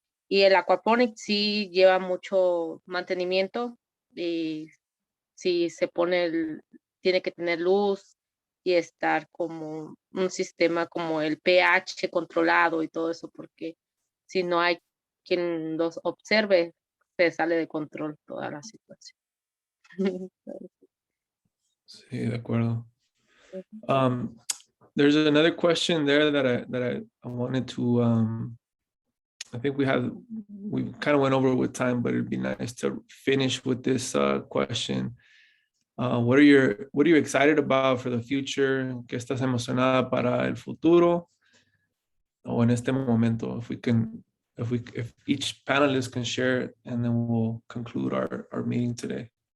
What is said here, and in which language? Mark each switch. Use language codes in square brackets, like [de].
[es] Y el aquaponic sí lleva mucho mantenimiento y sí se pone, tiene que tener luz y estar como un sistema como el pH controlado y todo eso, porque si no hay quien los observe, se sale de control toda la situación. Sí, de acuerdo. [en] There's another question there that I wanted to I think we kind of went over with time, but it'd be nice to finish with this question. What are you excited about for the future? [es] ¿Qué estás emocionada para el futuro? O en este momento, [en] if each panelist can share it, and then we'll conclude our meeting today.